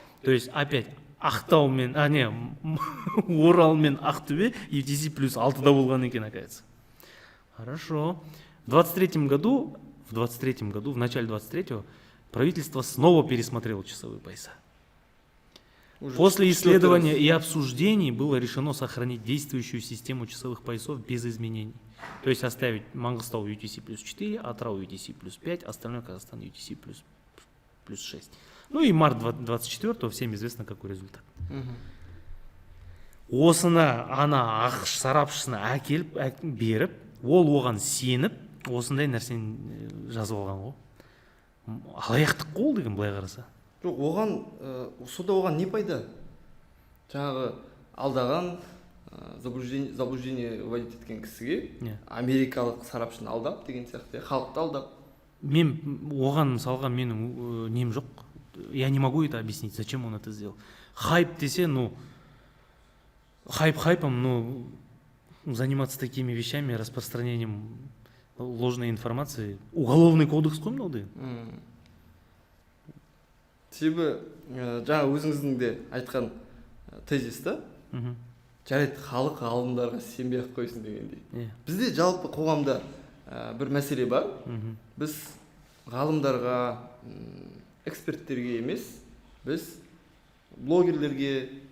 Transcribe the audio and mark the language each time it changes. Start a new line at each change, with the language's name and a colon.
Russian: То есть опять Ақтау мен, Орал мен Ақтөбе UTC плюс 6-да
Kazakh: болған екен,
Russian: оказывается. Хорошо. В 23 году, в начале 23-го, правительство снова пересмотрело часовые пояса. После исследования и обсуждений было решено сохранить действующую систему часовых поясов без изменений. То есть оставить Мангыстау UTC плюс 4, Атырау UTC плюс 5, остальной Казахстан UTC плюс 6. Ну и март 24-го всем известно какой результат.
Kazakh: Осыны ана ақш сарапшысына әкеліп беріп, ол оған сеніп, осындай нәрсені жазып алған ғой. Алаяқтық қол деген былай қараса. Жоқ, сода оған не пайда? Жаңағы алдаған,
Russian: заблуждение вводить
Kazakh: еткен кісіге америкалық сарапшыны алдап деген сияқты, халықты алдап. Мен оған мысалға менің нем жоқ.
Russian: Я не могу это объяснить, зачем он это сделал. Хайп
Kazakh: десе,
Russian: хайпом, заниматься такими вещами, распространением ложной информации. Уголовный кодекс
Kazakh: қой мынау деген. Себебі жаңа өзіңіздің де айтқан тезис та, жарайды халық ғалымдарға сенбей ақ қойсын дегендей. Бізде жалпы қоғамда бір мәселе бар. Біз ғалымдарға, эксперттерге емес, біз блогерлерге,